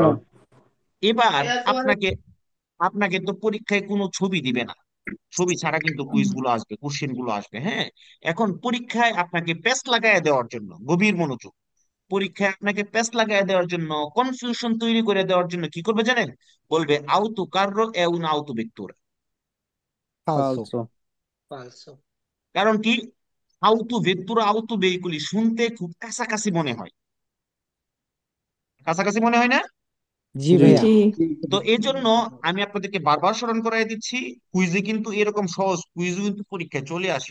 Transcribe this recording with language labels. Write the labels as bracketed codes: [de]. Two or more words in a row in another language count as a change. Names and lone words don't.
[bn] এবার আপনাকে আপনাকে তো পরীক্ষায় কোনো ছবি দিবে না, ছবি ছাড়া কিন্তু কুইজ গুলো আসবে, কোশ্চেন গুলো আসবে। হ্যাঁ, এখন পরীক্ষায় আপনাকে পেস্ট লাগায় দেওয়ার জন্য, গভীর মনোযোগ, পরীক্ষায় আপনাকে পেস্ট লাগায় দেওয়ার জন্য, কনফিউশন তৈরি করে দেওয়ার জন্য কি করবে জানেন? [it] বলবে auto carro è un auto vettura। falso [bn] কারণ কি? [it] auto vettura auto veicoli [bn] শুনতে খুব কাছাকাছি মনে হয়, কাছাকাছি মনে হয় না? জি ভাইয়া G. তো এই জন্য আমি আপনাদেরকে বারবার স্মরণ করাই দিচ্ছি, কুইজে কিন্তু এরকম সহজ কুইজও কিন্তু পরীক্ষায় চলে আসে।